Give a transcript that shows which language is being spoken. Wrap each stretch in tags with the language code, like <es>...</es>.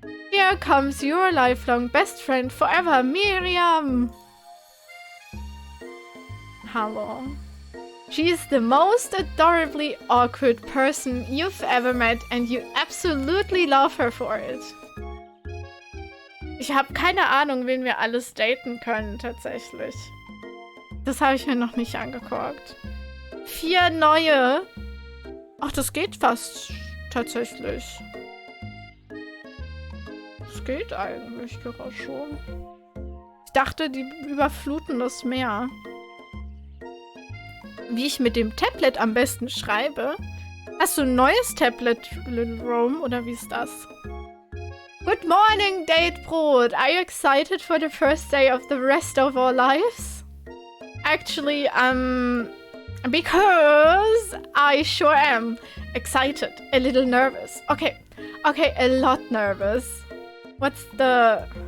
<en>Here comes your lifelong best friend forever, Miriam. Hello. She's the most adorably awkward person you've ever met and you absolutely love her for it.</en> <de>Ich habe keine Ahnung, wen wir alles daten können, tatsächlich. Das habe ich mir noch nicht angeguckt. 4 neue. Ach, das geht fast tatsächlich. Das geht eigentlich gerade schon. Ich dachte, die überfluten das Meer. Wie ich mit dem Tablet am besten schreibe? Hast du ein neues Tablet, Little Rome, oder wie ist das?</de> <en>Good morning, Datebrot! Are you excited for the first day of the rest of our lives? Actually, because I sure am. Excited, a little nervous. Okay, a lot nervous. What's the...</en>